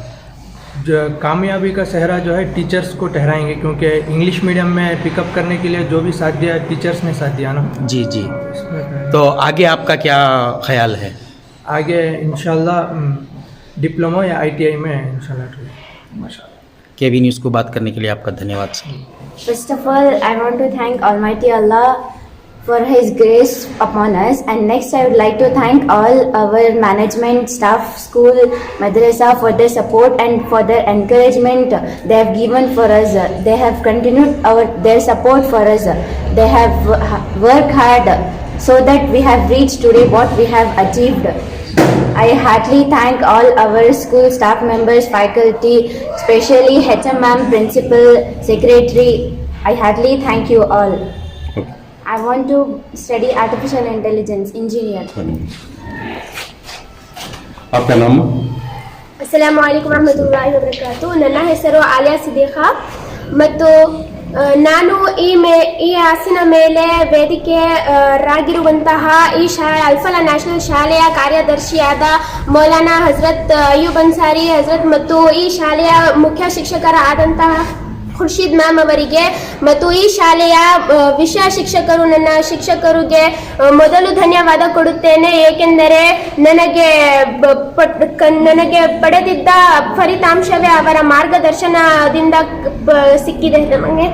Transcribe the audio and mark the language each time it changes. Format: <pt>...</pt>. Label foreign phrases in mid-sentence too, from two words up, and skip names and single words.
<hi>जो कामयाबी का सेहरा जो है टीचर्स को ठहराएंगे, क्योंकि</hi> <en>English medium</en> <hi>में पिकअप करने के लिए जो भी साथ दिया टीचर्स ने साथ दिया ना। जी जी। इसमें तो आगे आपका क्या ख्याल है? आगे</hi> <ar>إن شاء الله</ar> <hi>डिप्लोमा या ITI में</hi> <ar>إن شاء الله.</ar> <hi>केवी न्यूज़ को बात करने के लिए आपका धन्यवाद सर।</hi> <en>First of all, I want to thank Almighty Allah for His grace upon us, and next I would like to thank all our management, staff, school, madrasa for their support and for their encouragement they have given for us. They have continued their support for us. They have worked hard so that we have reached today what we have achieved. I heartily thank all our school staff members, faculty, especially HM ma'am, principal, secretary. I heartily thank you all. I want to study artificial intelligence engineer.</en> <hi>आपका नाम?</hi> <ar>السلام عليكم ورحمة الله وبركاته.</ar> <kn>ನನ್ನ ಹೆಸರು ಆಲಿಯಾ ಸಿದ್ದೀಖಾ ಮತ್ತು ನಾನು ಈ ಹಾಸಿನ ಮೇಲೆ ವೇದಿಕೆ ರಾಗಿರುವಂತಹ ಈ ಅಲ್ಫಲಾ ನ್ಯಾಷನಲ್ ಶಾಲೆಯ ಕಾರ್ಯದರ್ಶಿಯಾದ ಮೌಲಾನಾ ಹಜರತ್ ಅಯ್ಯೂಬ್ ಅನ್ಸಾರಿ ಹಜರತ್ ಮತ್ತು ಈ ಶಾಲೆಯ ಮುಖ್ಯ ಶಿಕ್ಷಕರಾದಂತಹ ಖುರ್ಷಿದ್ ಮ್ಯಾಮ್ ಅವರಿಗೆ ಮತ್ತು ಈ ಶಾಲೆಯ ವಿಷಯ ಶಿಕ್ಷಕರು ನನ್ನ ಶಿಕ್ಷಕರಿಗೆ ಮೊದಲು ಧನ್ಯವಾದ ಕೊಡುತ್ತೇನೆ, ಏಕೆಂದರೆ ನನಗೆ ಪಡೆದಿದ್ದ ಫಲಿತಾಂಶವೇ ಅವರ ಮಾರ್ಗದರ್ಶನದಿಂದ ಸಿಕ್ಕಿದೆ ನಮಗೆ.</kn>